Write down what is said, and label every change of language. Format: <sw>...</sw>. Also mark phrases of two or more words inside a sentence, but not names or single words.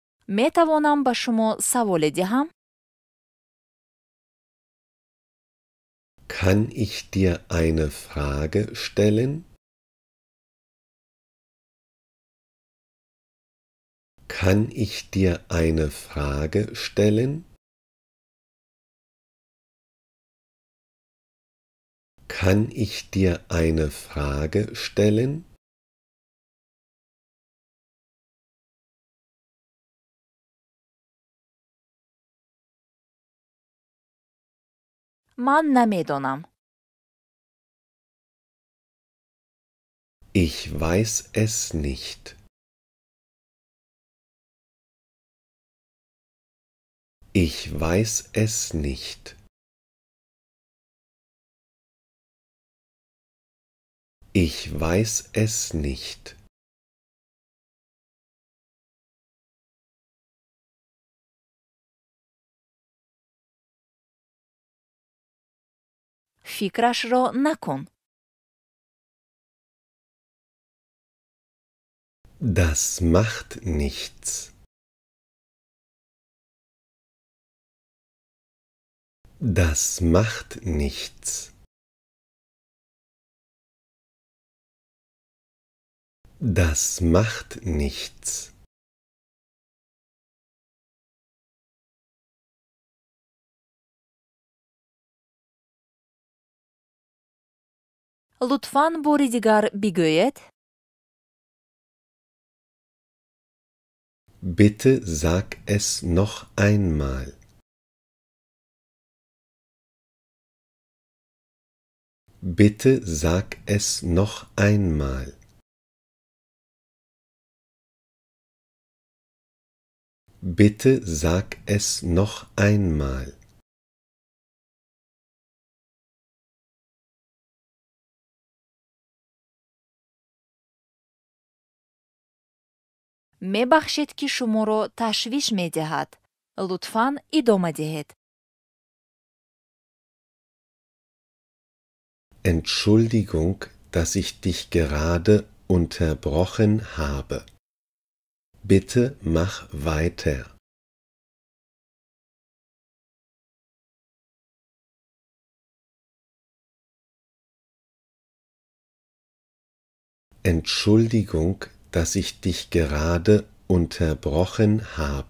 <tg>метавонам ба шумо саволе диҳам?</tg> <de>Kann ich dir eine Frage stellen? Kann ich dir eine Frage stellen? Kann ich dir eine Frage stellen?</de> <tg>ман намедонам.</tg> <de>Ich weiß es nicht. Ich weiß es nicht. Ich weiß es nicht.</de> <tg>фикрашро накун.</tg> <de>Das macht nichts. Das macht nichts. Das macht nichts.</de> <tg>лутфан бори дигар бигӯед.</tg> <de>Bitte sag es noch einmal. Bitte sag es noch einmal. Bitte sag es noch einmal.</de> <tg>мебахшед ки шуморо ташвиш медиҳад. лутфан идома диҳед.</tg> <de>Entschuldigung, dass ich dich gerade unterbrochen habe. Bitte mach weiter. Entschuldigung, dass ich dich gerade unterbrochen habe.</de>